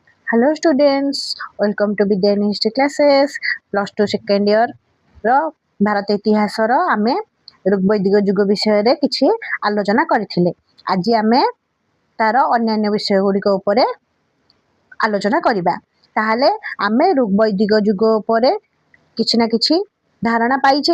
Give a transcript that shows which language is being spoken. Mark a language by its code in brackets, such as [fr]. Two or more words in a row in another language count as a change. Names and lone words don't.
[en] Hello students, welcome to Vidyan History classes plus 2 second year [or] ର ଭାରତ ଇତିହାସର ଆମେ ଋଗ୍ବୈଦିକ ଯୁଗ ବିଷୟରେ କିଛି ଆଲୋଚନା କରିଥିଲେ। ଆଜି ଆମେ ତାର ଅନ୍ୟାନ୍ୟ ବିଷୟ ଗୁଡ଼ିକ ଉପରେ ଆଲୋଚନା କରିବା। ତାହେଲେ ଆମେ ଋଗ୍ବୈଦିକ ଯୁଗ ଉପରେ କିଛି ନା କିଛି ଧାରଣା ପାଇଛେ।